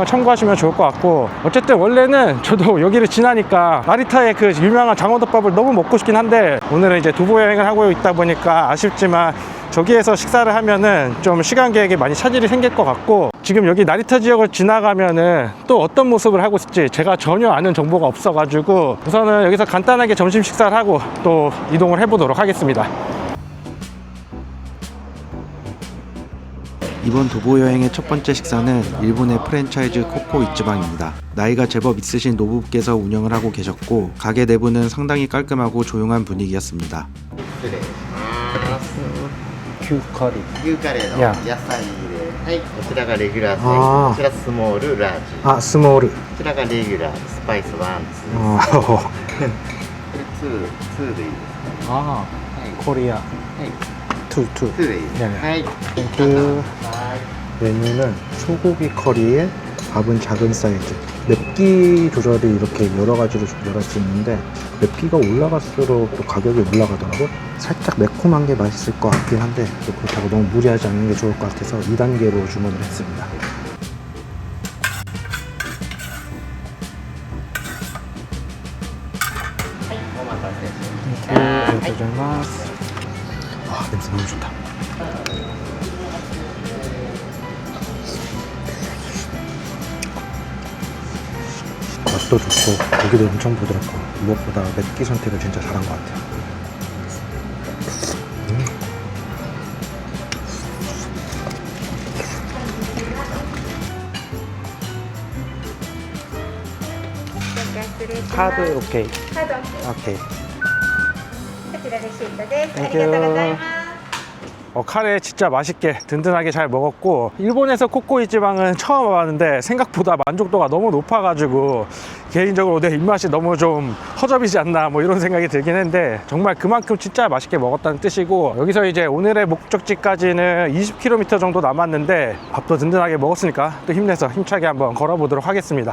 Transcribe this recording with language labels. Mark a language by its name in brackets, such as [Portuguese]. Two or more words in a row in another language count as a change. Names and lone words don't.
[Korean] 참고하시면 좋을 것 같고, 어쨌든 원래는 저도 여기를 지나니까 나리타의 그 유명한 장어덮밥을 너무 먹고 싶긴 한데, 오늘은 이제 도보 여행을 하고 있다 보니까 아쉽지만 저기에서 식사를 하면은 좀 시간 계획에 많이 차질이 생길 것 같고, 지금 여기 나리타 지역을 지나가면은 또 어떤 모습을 하고 있을지 제가 전혀 아는 정보가 없어가지고 우선은 여기서 간단하게 점심 식사를 하고 또 이동을 해보도록 하겠습니다. 이번 도보여행의 첫 번째 식사는 일본의 프랜차이즈 코코 이츠방입니다. 나이가 제법 있으신 노부부께서 운영을 하고 계셨고, 가게 내부는 상당히 깔끔하고 조용한 분위기였습니다. [Japanese] 牛カレー。牛カレーのいや野菜で、 はい、こちらがレギュラーサイズ、あーこちらスモール、ラージ。あ、スモール。こちらがレギュラー、スパイス1、2。あーこれ2でいいですあか？ー、コリア。はい。 2 2でいいですか？ [Korean] 네네. [Japanese] はい。 [Korean] 땡큐. [Japanese] はい。 [Korean] 메뉴는 소고기 커리에 밥은 작은 사이즈. 맵기 조절이 이렇게 여러 가지로 조절할 수 있는데 맵기가 올라갈수록 또 가격이 올라가더라고요. 살짝 매콤한 게 맛있을 것 같긴 한데 또 그렇다고 너무 무리하지 않는 게 좋을 것 같아서 2단계로 주문을 했습니다. お待たせしました。 땡큐. 감사합니다. 아, 냄새 너무 좋다. 맛도 좋고 고기도 엄청 부드럽고 무엇보다 맵기 선택을 진짜 잘한 것 같아요. [English] card okay. [Japanese] カード [Korean] 오케이. [Japanese] こちらレシートです。あ [Korean] 땡큐. [Japanese] りがとうございます。 [Korean] 카레 진짜 맛있게 든든하게 잘 먹었고 일본에서 코코이 지방은 처음 와봤는데 생각보다 만족도가 너무 높아가지고 개인적으로 내 입맛이 너무 좀 허접이지 않나 뭐 이런 생각이 들긴 했는데 정말 그만큼 진짜 맛있게 먹었다는 뜻이고 여기서 이제 오늘의 목적지까지는 20km 정도 남았는데 밥도 든든하게 먹었으니까 또 힘내서 힘차게 한번 걸어보도록 하겠습니다.